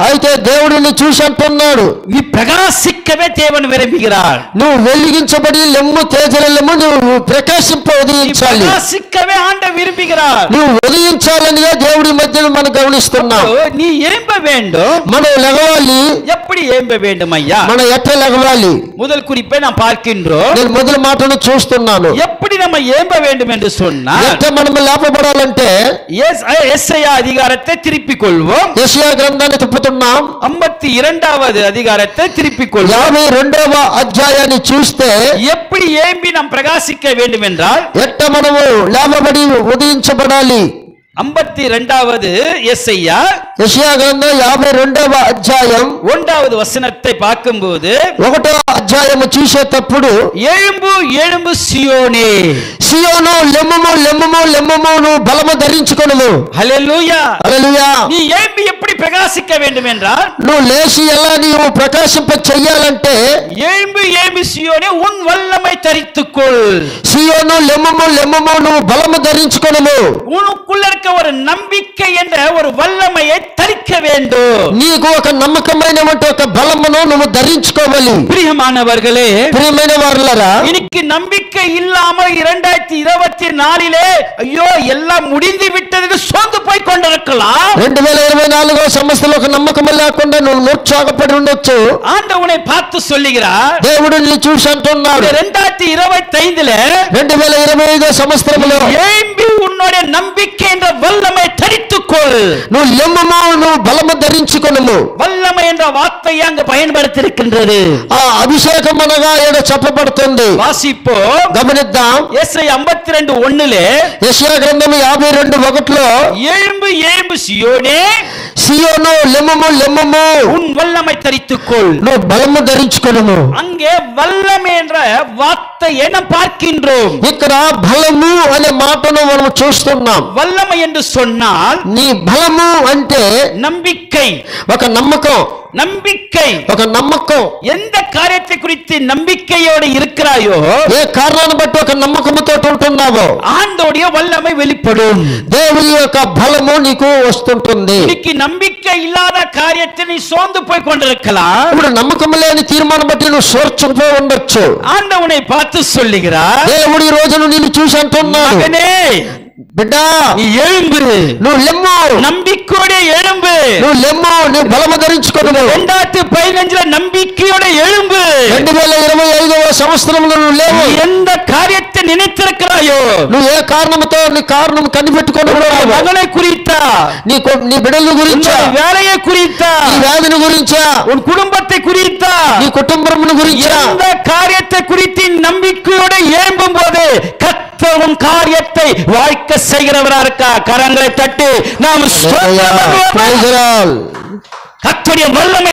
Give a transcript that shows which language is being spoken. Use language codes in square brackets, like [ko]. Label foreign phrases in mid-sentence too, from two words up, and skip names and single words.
[te] అయితే దేవుడిని చూసి అంటున్నాడు, [ta] நீ பிரகாசிக்கவே தேவன் விரும்புகிறார். [te] నువ్వు వెలిగించబడి లెమ్ము తేజరెల్లుము, నువ్వు ప్రకాశింప [ta] நீ [te] ఉదయించాలి. [ta] பிரகாசிக்கவே ஆண்டவர் விரும்புகிறார். [te] నువ్వు ఉదయించాలనిగా దేవుడి మధ్యలో మనం గమనిస్తున్నాం. [ta] நீ ஏம்ப வேண்டும். [te] మనం లెగవాలి. [ta] எப்படி ஏம்ப வேண்டும் ஐயா? [te] మనం ఎట్లా లెగవాలి? [ta] முதல் குறிப்பை நாம் பார்க்கின்றோம். [te] నేను మొదటి మాటను చూస్తున్నాను. [ta] எப்படி நம்ம ஏம்ப வேண்டும் என்று சொன்னால், [te] ఎట్లా మనం లేపబడాలంటే [ta] எஸ்ஐயா அதிகாரத்தை திருப்பிக் கொள்வோம். [te] యెషయా గ్రంథాన్ని తిప్పుతున్నాం. [ta] 52வது அதிகாரத்தை திருப்பிக் கொள்வோம். [te] 52వ అధ్యాయాన్ని చూస్తే [ta] எப்படி ஏம்பி நாம் பிரகாசிக்க வேண்டும் என்றால், [te] ఎట్లా మనము లేపబడి ఉదయించబడాలి. [ta] 52வது எஸ்ஐயா [te] యెషయా గ్రంథం 52వ అధ్యాయం [ta] 1வது వచனத்தை பார்க்கும்போது, [te] 1వ అధ్యాయము చూసేటప్పుడు [ta] எழும்பு எழும்பு సియోనే, [te] సియోను లెమ్ముము లెమ్ముము లెమ్ముము, నువ్వు బలము ధరించుకొనుము. హల్లెలూయా. హల్లెలూయా. [ta] நீ ஏம்பி எப்படி பிரகாசிக்க வேண்டும் என்றால், [te] నువ్వు లేచి ఎలా నీవు ప్రకాశింప చెయ్యాలంటే [ta] எழும்பு எழும்பு సియోనే உன் வல்லமை தரித்துக்கொள். [te] సియోను లెమ్ముము లెమ్ముము, నువ్వు బలము ధరించుకొనుము. [ta] உனக்குள்ள இருக்க ஒரு நம்பிக்கை என்ற ஒரு வல்லமையை தரிக்க வேண்டும். [te] నీకు ఒక నమ్మకమైనటువంటి ఒక బలమును నువ్వు ధరించుకోవాలి. [ta] பிரியமானவர்களே, [te] ప్రియమైన వారులారా, [ta] இன்னைக்கு நம்பிக்கை இல்லாமல் 2024 ஐயோ எல்லாம் முடிந்து விட்டது சோர்ந்து போய் கொண்டிருக்கலாம். [te] 2024 సంవత్సరంలో ఒక నమ్మకం లేకుండా నువ్వు నిరుత్సాహపడి ఉండొచ్చు. [ta] ஆண்டவனை பார்த்து சொல்லுகிறார், [te] దేవుడు నిన్ను చూసి అంటున్నాడు, [ta] 2025 [te] 2025 సంవత్సరంలో [ta] ஏம்பி உன்னுடைய நம்பிக்கை என்ற வல்லமை தரித்துக்கொள். [te] నువ్వు లెమ్ముము, నువ్వు బలము ధరించుకొనుము. [ta] வல்லமை என்ற வார்த்தையை அங்கு பயன்படுத்தியிருக்கின்றது. [te] ఆ అభిషేకం అనగా ఏడ చెప్పబడుతుంది. [ta] வாசிப்போ, [te] గమనిద్దాం. [ta] எஸ்ஐயா 52:1 [te] యెషయా గ్రంథం 52:1 [ta] எழும்பு எழும்பு சியோனே, [te] సియోను లెమ్ముము లెమ్ముము, [ta] உன் வல்லமை தரித்துக்கொள். [te] నువ్వు బలము ధరించుకొనుము. [ta] அங்கே வல்லமை என்ற வார்த்தையை நாம் பார்க்கின்றோம். [te] ఇక్కడ బలము అనే మాటను మనం చూస్తున్నాం. [ta] வல்லமை என்று சொன்னால் [te] నీ బలము అంటే [ta] நம்பிக்கை, [te] ఒక నమ్మకం, [ta] நம்பிக்கை. [te] ఒక నమ్మకం. [ta] எந்த காரியத்தை குறித்து நம்பிக்கையோடு இருக்கிறாயோ, [te] ఏ కారణాన్ని బట్టి ఒక నమ్మకంతో ఉంటున్నావో, [ta] ஆண்டோடைய வல்லமை வெளிப்படும். [te] దేవుని యొక్క బలము నీకు వస్తుంటుంది. [ta] இன்னைக்கு நம்பிக்கை இல்லாத காரியத்தை நீ சோர்ந்து போய் கொண்டிருக்கலாம். [te] ఇప్పుడు నమ్మకం లేని తీర్మానం బట్టి నువ్వు సోర్చుకుపోయి ఉండొచ్చు. [ta] ஆண்டவனை பார்த்து சொல்லுகிறார், [te] దేవుడు ఈ రోజును నిన్ను చూసి అంటున్నాడు, [ta] மகனே [te] బిడ్డా [ta] நீ எழும்பு, [te] నువ్వు లెమ్ము, [ta] நம்பிக்கையோட எழும்பு. [te] నువ్వు లెమ్ము, నువ్వు బలము ధరించుకోను. [ta] 2015 நம்பிக்கையோட எழும்பு. [te] 2025వ సంవత్సరంలో నువ్వు లేవు. [ta] எந்த காரியத்தை நினைத்திருக்கிறாயோ, [te] నువ్వు ఏ కారణంతో నీ కారణం కనిపెట్టుకొని [ta] மகனை குறித்தா, [te] నీ బిడ్డల గురించా, [ta] வேலையை குறித்தா, [te] నీ వ్యాధిని గురించా, [ta] உன் குடும்பத்தை குறித்தா, [te] నీ కుటుంబమును గురించా, [ta] எந்த காரியத்தை குறித்து நம்பிக்கையோட எழும்பும் போது கர்த்தர் உன் காரியத்தை வாய்க்க செய்கிறவரா இருக்கா. கரங்களை தட்டி நாம் [en] Praise the Lord. [ta] கர்த்தருடைய வல்லமை